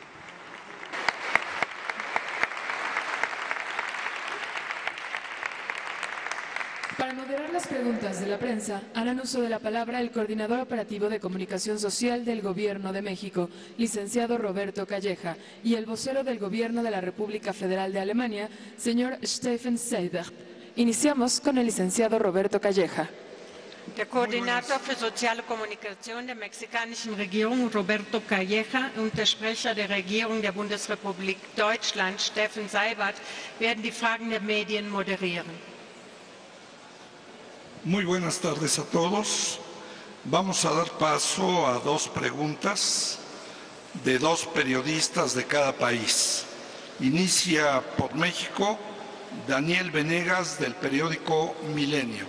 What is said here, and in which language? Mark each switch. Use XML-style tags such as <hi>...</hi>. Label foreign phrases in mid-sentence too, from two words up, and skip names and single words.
<es>Para moderar las preguntas de la prensa, harán uso de la palabra el coordinador operativo de comunicación social del Gobierno de México, licenciado Roberto Calleja, y el vocero del Gobierno de la República Federal de Alemania, señor Steffen Seibert. Iniciamos con el licenciado Roberto Calleja.</es> <de>Der Koordinator für soziale Kommunikation der mexikanischen Regierung, Roberto Calleja, und der Sprecher der Regierung der Bundesrepublik Deutschland, Steffen Seibert, werden die Fragen der Medien moderieren.</de> <es>Muy buenas tardes a todos. Vamos a dar paso a dos preguntas de dos periodistas de cada país. Inicia por México Daniel Venegas, del periódico Milenio.</es>